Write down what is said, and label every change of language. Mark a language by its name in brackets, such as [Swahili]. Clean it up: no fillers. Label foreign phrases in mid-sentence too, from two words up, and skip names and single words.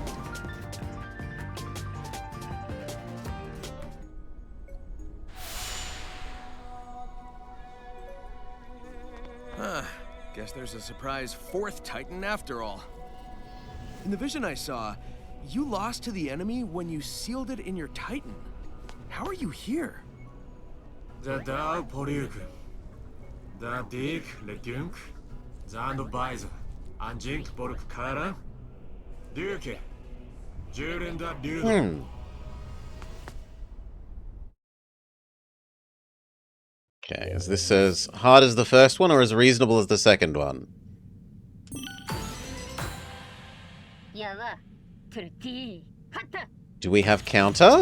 [English] Huh. Guess there's a surprise 4th Titan after all. In the vision I saw, you lost to the enemy when you sealed it in your Titan. How are you here? The Dao Poryuk, the Dik Lekunk, Zand Baiza, Anjink Bork Kara, Duke, Jurenda Duke. Okay, is this as hard as the first one or as reasonable as the second one? Do we have counter?